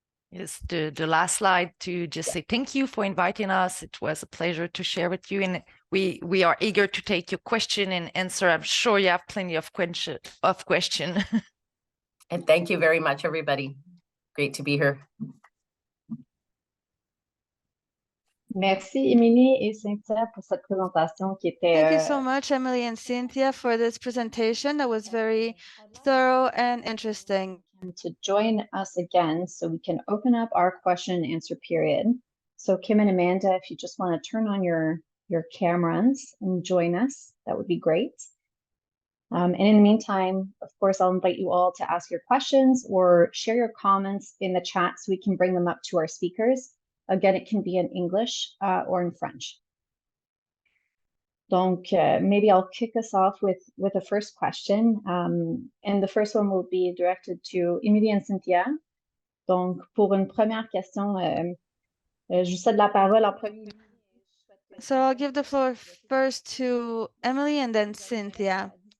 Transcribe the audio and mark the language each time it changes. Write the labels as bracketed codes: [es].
[en] Yes, the last slide to just say thank you for inviting us. It was a pleasure to share with you, and we are eager to take your question and answer. I'm sure you have plenty of question. And thank you very much, everybody. Great to be here. [fr] Merci, Émilie et Cynthia, pour cette présentation qui était... [en] Thank you so much, Emily and Cynthia, for this presentation. That was very thorough and interesting. To join us again so we can open up our question and answer period. So Kim and Amanda, if you just want to turn on your cameras and join us, that would be great. And in the meantime, of course, I'll invite you all to ask your questions or share your comments in the chat so we can bring them up to our speakers. Again, it can be in English or in French. Donc, maybe I'll kick us off with the first question. And the first one will be directed to Émilie and Cynthia. [fr] Donc, pour une première question, je vous cède la parole en premier. [en] So I'll give the floor first to Emily and then Cynthia.